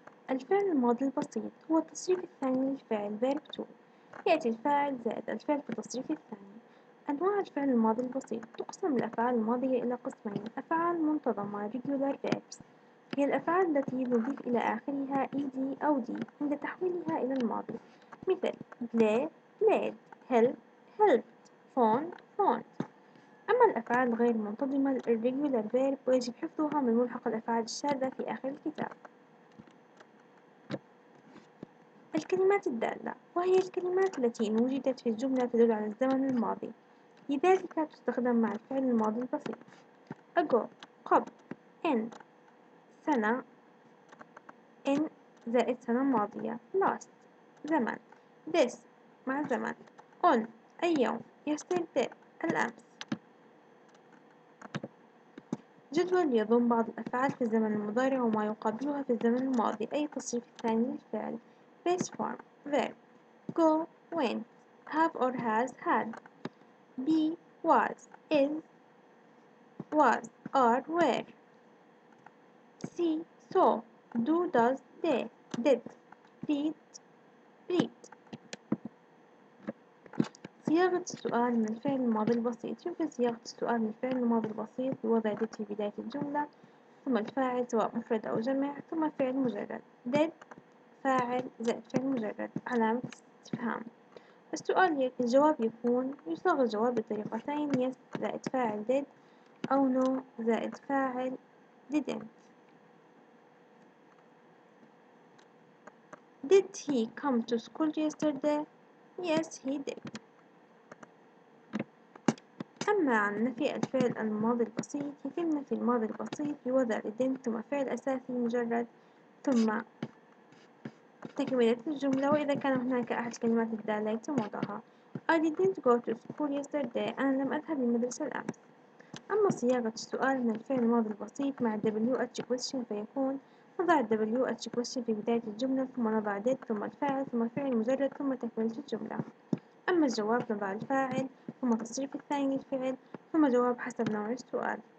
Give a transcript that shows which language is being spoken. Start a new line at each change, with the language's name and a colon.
Arabic: الفعل الماضي البسيط هو التصريف الثاني للفعل verb to. يأتي الفاعل زائد الفعل في التصريف الثاني. أنواع الفعل الماضي البسيط تقسم الأفعال الماضية إلى قسمين. أفعال منتظمة regular verbs هي الأفعال التي نضيف إلى آخرها ed أو d عند تحويلها إلى الماضي. مثل
English: play played help helped phone phoned.
Arabic: أما الأفعال غير المنتظمة irregular verb ويجب حفظها من ملحق الأفعال الشاذة في آخر الكتاب. الكلمات الدالة وهي الكلمات التي إن وجدت في الجملة تدل على الزمن الماضي، لذلك تستخدم مع الفعل الماضي البسيط. ago قبل in سنة in زائد سنة ماضية last زمن this مع زمن on أي يوم yesterday الأمس. جدول يضم بعض الأفعال في الزمن المضارع وما يقابلها في الزمن الماضي أي تصريف ثاني للفعل.
English: base form verb go went have or has had be was is was are were see saw do, does, did, read, read.
Arabic: صياغة السؤال من الفعل الماضي البسيط. يمكن صياغة السؤال من الفعل الماضي البسيط بوضع did في بداية الجملة، ثم الفاعل سواء مفرد أو جمع، ثم فعل مجرد. did فاعل زائد فعل مجرد علامة استفهام. الجواب يكون يصاغ الجواب بطريقتين: yes زائد فاعل did أو no زائد فاعل didn't.
English: Did he come to school yesterday? Yes he did.
Arabic: أما عن نفي الفعل الماضي البسيط، يتم نفي الماضي البسيط بوضع didn't ثم فعل أساسي مجرد ثم تكملة الجملة، وإذا كان هناك أحد الكلمات الدالة يتم وضعها.
English: I didn't go to school yesterday.
Arabic: أنا لم أذهب للمدرسة الأمس. أما صياغة السؤال من الفعل الماضي البسيط مع WH question فيكون نضع WH question في بداية الجملة، ثم نضع did ثم الفاعل ثم فعل مجرد ثم تكملة الجملة. أما الجواب نضع الفاعل ثم التصريف الثاني للفعل ثم جواب حسب نوع السؤال.